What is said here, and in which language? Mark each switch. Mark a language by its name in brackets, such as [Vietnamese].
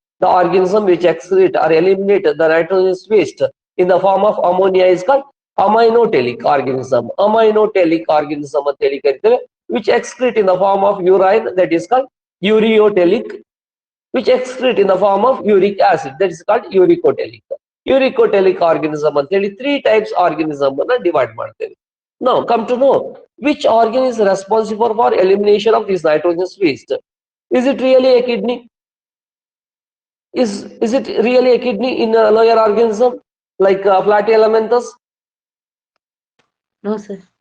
[English] The organism which excrete or eliminate the nitrogenous waste in the form of ammonia is called aminotelic organism. [Kannada] Aminotelic organism ಅಂತ ಹೇಳಿ ಕರಿತೇವೆ. [English] Which excrete in the form of urine, that is called ureotelic. Which excrete in the form of uric acid, that is called uricotelic. [Kannada] Uricotelic organism ಅಂತ ಹೇಳಿ 3 types organism ಅನ್ನ divide ಮಾಡ್ತೇವೆ. [English] Now come to know which organ is responsible for elimination of this nitrogenous waste. Is it really a kidney? Is it really a kidney in a lower organism like platyhelminthes? No, sir.